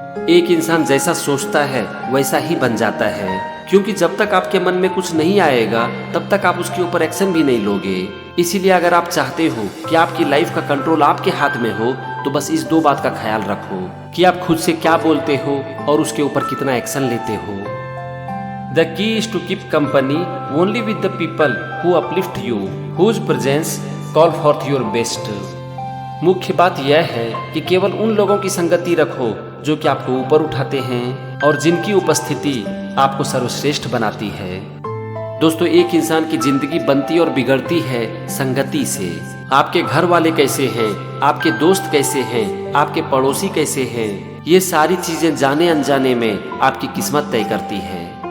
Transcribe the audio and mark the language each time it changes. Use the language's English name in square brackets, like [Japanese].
[Hindi] एक इंसान जैसा सोचता है वैसा ही बन जाता है, क्योंकि जब तक आपके मन में कुछ नहीं आएगा तब तक आप उसके ऊपर एक्शन भी नहीं लोगे। इसीलिए अगर आप चाहते हो कि आपकी लाइफ का कंट्रोल आपके हाथ में हो तो बस इस दो बात का ख्याल रखो कि आप खुद से क्या बोलते हो और उसके ऊपर कितना एक्शन लेते हो। [English] The key is to keep company only with the people who uplift you, whose presence call forth your best. [Hindi] मुख्य बात यह है कि केवल उन लोगों की संगति रखो जो कि आपको ऊपर उठाते हैं और जिनकी उपस्थिति आपको सर्वश्रेष्ठ बनाती है। दोस्तों, एक इंसान की जिंदगी बनती और बिगड़ती है संगति से। आपके घर वाले कैसे हैं, आपके दोस्त कैसे हैं, आपके पड़ोसी कैसे हैं, ये सारी चीजें जाने अनजाने में आपकी किस्मत तय करती है।